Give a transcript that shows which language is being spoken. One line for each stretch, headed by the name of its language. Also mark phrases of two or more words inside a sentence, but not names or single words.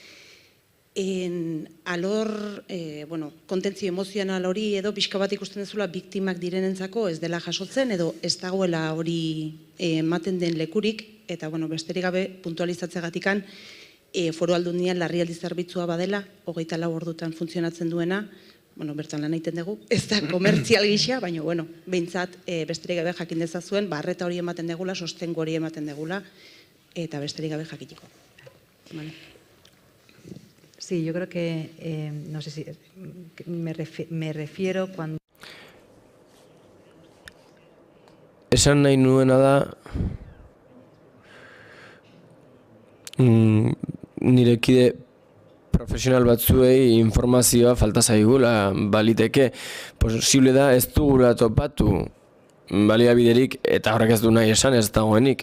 Basque: Alor, bueno, kontentzio emozional hori edo pixka bat ikusten dezula biktimak direnentzako ez dela jasotzen edo ez dagoela hori ematen den lekurik, eta, bueno, besterik gabe puntualizatzeagatikan Foru Aldundian larrialdi zerbitzua badela, 24 ordutan funtzionatzen duena, bueno, bertan lan egiten dugu, ez da komertzial gisa, baina, bueno, behintzat besterik gabe jakin dezazuen, arreta hori ematen degula, sostengo hori ematen degula, eta besterik gabe jakitiko.
Spanish: Vale. Sí, yo creo que, no sé si, me refiero cuando...
Basque: Esan nahi nuena da, nire kide profesional batzuei informazioa falta zaigula, baliteke, posible da ez dugula topatu baliabiderik, eta horrek ez du nahi esan ez dagoenik.